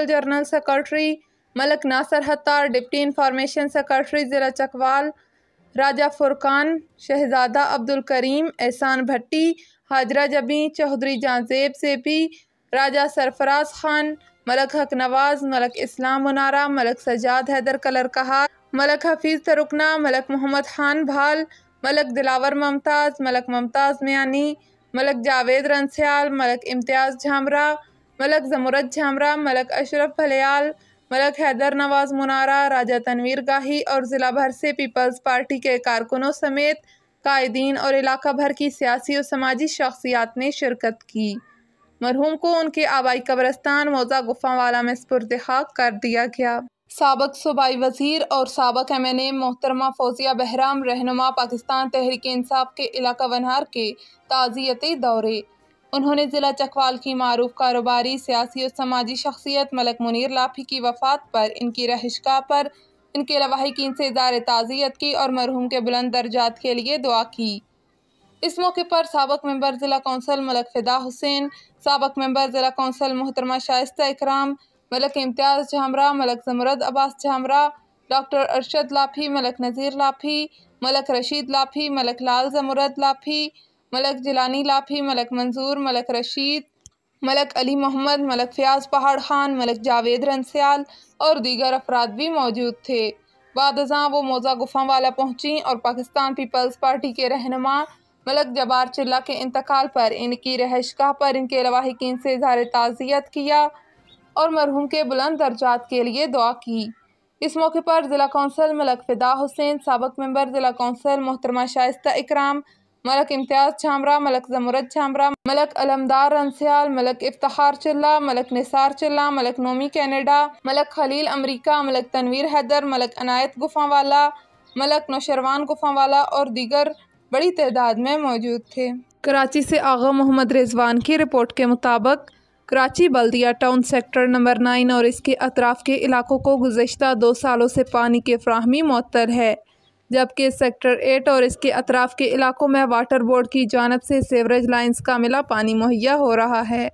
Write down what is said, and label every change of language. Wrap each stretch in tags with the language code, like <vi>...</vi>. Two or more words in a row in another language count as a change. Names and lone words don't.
<en>General Secretary,</en> <ur>ملک ناصر ہتار</ur> <en>Deputy Information Secretary</en> <ur>ضلع چکوال، راجہ فرقان، شہزادہ عبدالکریم، احسان بھٹی، ہاجرہ جبی، چوہدری جہانزیب سیپی, راجہ سرفراز خان، ملک حق نواز, ملک اسلام منارہ، ملک سجاد حیدر کلر کہا، ملک حفیظ ترکنا، ملک محمد خان بھال، ملک دلاور ممتاز، ملک ممتاز میانی، ملک جاوید رنسیال، ملک امتیاز جھامرہ، ملک جمعرات جھامرہ، ملک اشرف بھلیال، ملک حیدر نواز منارہ, راجہ تنویر گاہی اور ضلع بھر سے پیپلز پارٹی کے کارکنوں سمیت قائدین اور علاقہ بھر کی سیاسی اور سماجی شخصیات نے شرکت کی. مرحوم کو انکے آبائی قبرستان موضع گوفا والا میں سپرد خاک کر دیا گیا. سابق صوبائی وزیر اور سابق MNA محترمہ فوزیہ بہرام رہنما پاکستان تحریک انصاف کے علاقہ ونہار کے تعزیتی دورے. انہوں نے ضلع چکوال کی معروف کاروباری سیاسی اور سماجی شخصیت ملک منیر لافی کی وفات پر انکی رہائشگاہ پر انکے لواحقین سے اظہار تعزیت کی اور مرحوم کے بلند درجات کے لیے دعا کی. اس موقع پر سابق ممبر ضلع کونسل ملک فدا حسین، سابق ممبر ضلع کونسل محترمہ شائستہ اکرام، ملک امتیاز جھامرہ، ملک جمعرات عباس جھامرہ، ڈاکٹر ارشد لافی، ملک نذیر لافی، ملک رشید لافی، ملک لال جمعرات لافی، ملک جیلانی لافی، ملک منظور، ملک رشید، ملک علی محمد، ملک فیاض پہاڑ خان، ملک جاوید رنسیال اور دیگر افراد بھی موجود تھے. بعد ازاں وہ موضع گوفا والا پہنچی اور پاکستان پیپلز پارٹی کے رہنما ملک جبار چلہ کے انتقال پر انکی رہائشگاہ پر انکے لواحقین سے اظہار تعزیت کیا اور مرحوم کے بلند درجات کے لیے دعا کی. اس موقع پر ضلع کونسل ملک فدا حسین، سابق ممبر ضلع کونسل محترمہ شائستہ اکرام، ملک امتیاز جھامرہ، ملک جمعرات جھامرہ، ملک علمدار رنسیال، ملک افتخار چلہ، ملک نثار چلہ، ملک نومی کینیڈا، ملک خلیل امریکہ، ملک تنویر حیدر، ملک عنایت گوفاوالا، ملک نوشیروان گوفاوالا اور دیگر بڑی تعداد میں موجود تھے. کراچی سے آغا محمد رضوان کی رپورٹ کے مطابق کراچی بلدیہ ٹاؤن سیکٹر نمبر 9 اور اسکے اطراف کے علاقوں کو گزشتہ 2 سالوں سے پانی کی فراہمی معطل ہے، جبکہ سیکٹر 8 اور اسکے اطراف کے علاقوں میں واٹر بورڈ کی جانب سے</ur> <en>sewerage lines</en> <ur>کا ملا پانی مہیا ہو رہا ہے.</ur>